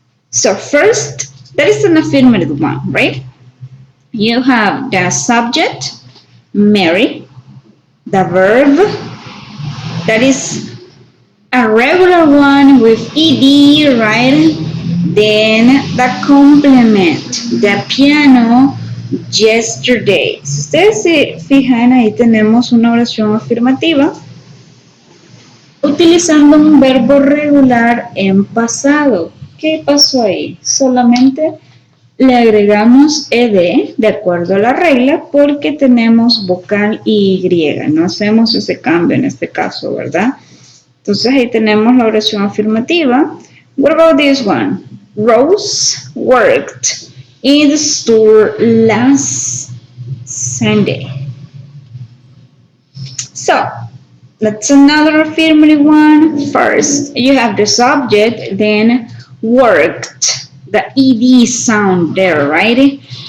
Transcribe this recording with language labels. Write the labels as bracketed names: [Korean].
[English] So first, that is an affirmative one, right? You have the subject, Mary, the verb, that is a regular one with ed, right? Then the complement, the piano yesterday. [Spanish] Si ustedes se fijan, ahí tenemos una oración afirmativa utilizando un verbo regular en pasado. ¿Qué pasó ahí? Solamente le agregamos ed de acuerdo a la regla porque tenemos vocal y, no hacemos ese cambio en este caso, ¿verdad? Entonces ahí tenemos la oración afirmativa. [English] What about this one? Rose worked in the store last Sunday. So, that's another affirmative one. First, you have the subject, then worked, the ed sound there, right?